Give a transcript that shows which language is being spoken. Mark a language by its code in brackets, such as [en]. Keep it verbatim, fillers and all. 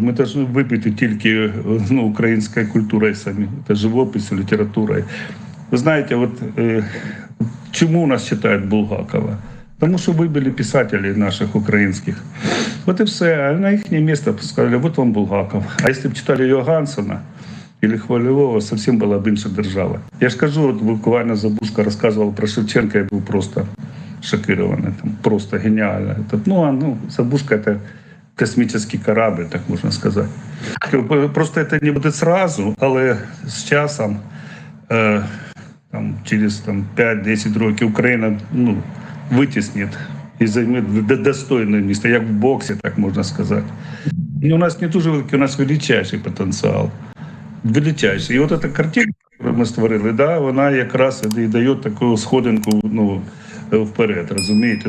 [uk] Ми повинні вибити тільки ну, українською культурою самі. Це живописом, літературою. Ви знаєте, от, е, чому у нас читають Булгакова? Тому що вибили писателів наших українських. От і все. А на їхнє місце сказали, от вам Булгаков. А якщо б читали Йогансена или Хвалевого, [ru] совсем была бы [uk] инша держава. [ru] Я же скажу, вот буквально Забушка рассказывал про Шевченко, я был просто шокирован, это просто гениально. Это, ну, а, ну, Забушка — это космический корабль, так можно сказать. Просто это не будет сразу, [uk] але с часом, э, там, через там, п'ять-десять років Україна ну, витіснить і займе достойне місце, як в боксі, так можна сказати. І у нас не дуже великий, у нас величайший потенціал. Величайший. І от ця картинка, яку ми створили, да, вона якраз і дає таку сходинку ну, вперед, розумієте?